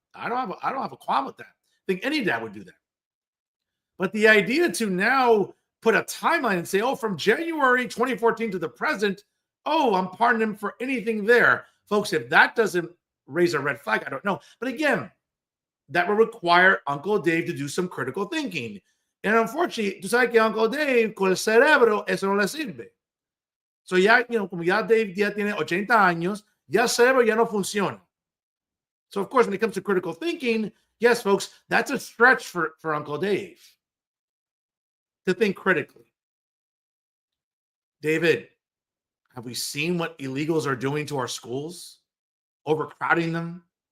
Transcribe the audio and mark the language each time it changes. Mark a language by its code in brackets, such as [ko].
[en] I don't have a qualm with that. I think any dad would do that. But the idea to now put a timeline and say, oh, from January 2014 to the present, oh, I'm pardoning him for anything there. Folks, if that doesn't raise a red flag, I don't know. But again, that will require Uncle Dave to do some critical thinking. And unfortunately, [es] tú sabes que Uncle Dave, con el cerebro, eso no le sirve. So ya, como ya Dave ya tiene 80 años, ya el cerebro ya no funciona. [en] So of course, when it comes to critical thinking, yes, folks, that's a stretch for Uncle Dave to think critically. David, have we seen what illegals are doing to our schools? Overcrowding them.